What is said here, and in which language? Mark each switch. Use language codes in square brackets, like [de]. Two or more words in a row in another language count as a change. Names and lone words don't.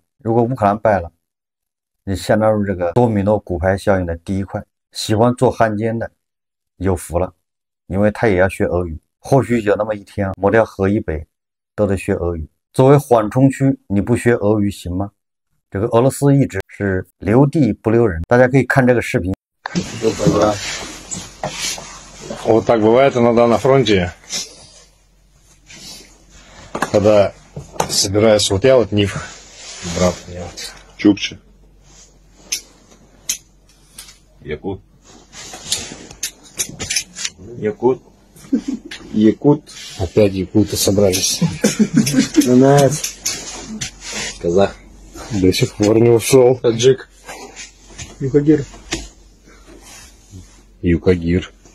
[zh] 如果乌克兰败了，你相当于这个多米诺骨牌效应的第一块，喜欢做汉奸的有福了，因为他也要学俄语。或许有那么一天，某条河以北都得学俄语。作为缓冲区，你不学俄语行吗？这个俄罗斯一直是留地不留人，大家可以看这个视频。 [ru] Вот так бывает иногда на фронте, когда собираюсь, вот я вот Ниф, брат, я Чукча, Якут, Якут, опять якуты собрались, казах, до сих пор не ушел, таджик, Юкагир.